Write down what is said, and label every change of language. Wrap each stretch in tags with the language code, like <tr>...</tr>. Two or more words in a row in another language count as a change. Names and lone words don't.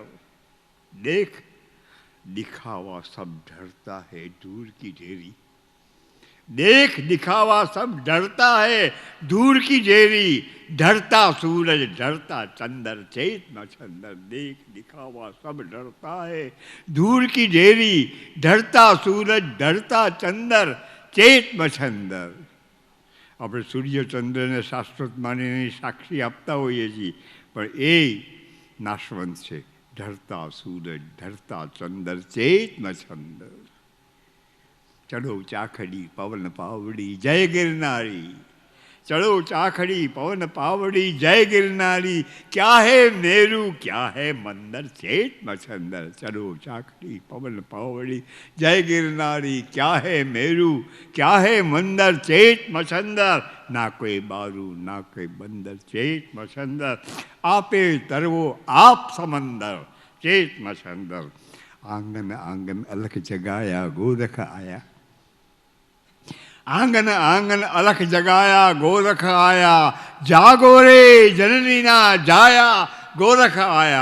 <hi>देख दिखावा सब डरता है दूर की ढेरी, देख दिखावा सब डरता है दूर की ढेरी, डरता सूरज डरता चंदर, चेत मछंदर. देख दिखावा सब डरता है दूर की ढेरी, डरता सूरज डरता चंदर, चेत मछंदर.</hi> <gu>આપણે સૂર્યચંદ્રને શાશ્વત માનીને સાક્ષી આપતા હોઈએ છીએ, પણ એ નાશવંત છે. ઢળતા સૂરજ ઢળતા ચંદર, ચેત મછંદર.</gu> <hi>चढ़ो चाखड़ी पवन पावड़ी जय गिरनारी, चढ़ो चाखड़ी पवन पावड़ी जय गिरनारी, क्या है मेरू क्या है मंदर, चेत मछंदर. चढ़ो चाखड़ी पवन पावड़ी जय गिरनारी, क्या है मेरू क्या है मंदर, चेत मछंदर. ना कोई बारू ना कोई बंदर, चेत मछंदर. आपे तरवो आप समंदर, चेत मछंदर. आंगन आंगन अलख जगाया गोरख आया, आंगन आंगन अलख जगाया गोरख आया, जागो रे जननी ना जाया गोरख आया.</hi>